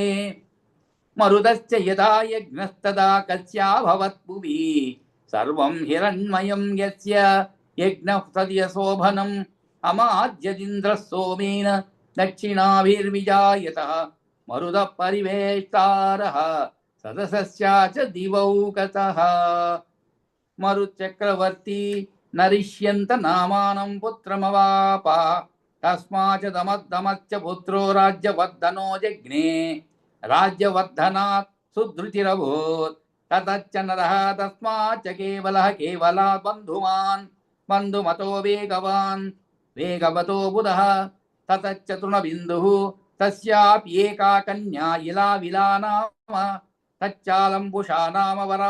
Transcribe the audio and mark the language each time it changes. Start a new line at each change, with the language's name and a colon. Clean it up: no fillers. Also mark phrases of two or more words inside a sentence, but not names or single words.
Sanskrit: మరుదశ్చ యదా యజ్ఞస్తదా కస్యాభవత్ భువి సర్వం హిరణ్మయం యస్య యజ్ఞః సద్యశోభనం అమాద్యదింద్రः సోమేన దక్షిణాభిర్విజాయతః మరుదః పరివేష్టారः సదసస్యా చ దివౌకసః మరుచక్రవర్తి నరిష్యంత నామానం పుత్రమవాప తస్మాచ దమద్దమచ్చ పుత్రో రాజ్యవర్ధనో జజ్ఞే राज्यवर्धनात् सुधृतिरभूत् ततश्च नरः तस्माच्च केवलः केवलात् बन्धुमान् बन्धुमतो वेगवान् वेगवतो बुधः ततश्च तृणबिन्दुः तस्याप्येका कन्या इला विला नाम तच्चालम्बुषा नाम वरा